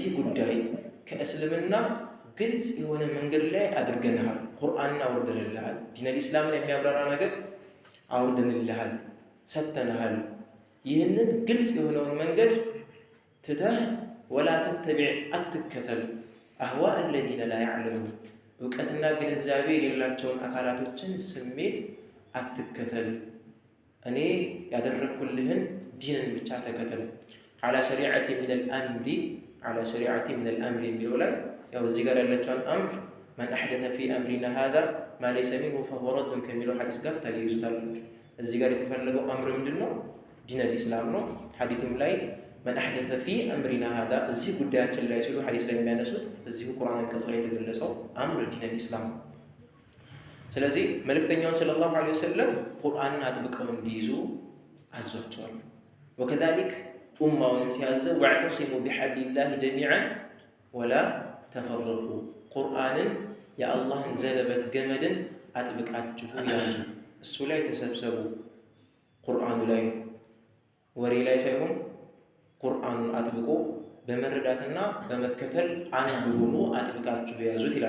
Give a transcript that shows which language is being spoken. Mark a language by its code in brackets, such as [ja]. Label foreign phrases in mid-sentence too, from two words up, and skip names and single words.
[am] ጉዳይ ከእስልምና ግልጽ የሆነ መንገድ ላይ አድርገንሃል። ቁርአንን አውርደንልሃል። [ar] دين الإسلام [am] የሚያብራራ ነገር አውርደንልሃል፣ ሰጥተንሃል። ይህንን ግልጽ የሆነውን መንገድ ትተህ [ar] ولا تتبع [am] አትከተል [ar] أهواء الذين لا يعلمون [am] እውቀትና ግንዛቤ የሌላቸውን አካላቶችን ስሜት አትከተል። እኔ ያደረግኩልህን ዲንን ብቻ ተከተል። [ar] على شريعة من [am] አምሪ የሚለው ላይ ያው እዚህ ጋር ያለችውን አምር [ar] من أحدث في أمرنا هذا ما ليس منه فهو رد [am] ከሚለው ሐዲስ ጋር ተያይዙታላችሁ። እዚህ ጋር የተፈለገው አምር ምንድን ነው? [ar] دين الإسلام [am] ነው። ሐዲስም ላይ [ar] من أحدث في أمرنا هذا [am] እዚህ ጉዳያችን ላይ ሲሉ ሐዲስ ላይ የሚያነሱት እዚሁ ቁርአን አንቀጽ ላይ የተገለጸው አምር [ar] دين الإسلام። [am] ስለዚህ መልእክተኛው [ar] صلى الله عليه [am] ወሰለም ቁርአንን አጥብቀው እንዲይዙ አዟቸዋል። وكذلك ኡማውን ሲያዘ [ar] واعتصموا بحبل الله جميعا ولا تفرقوا [am] ቁርአንን የአላህን ዘለበት ገመድን አጥብቃችሁ ያዙ፣ እሱ ላይ ተሰብሰቡ። ቁርአኑ ላይ ወሬ ላይ ሳይሆን ቁርአኑን አጥብቆ በመረዳትና በመከተል አንድ ሆኖ አጥብቃችሁ ያዙት ይላል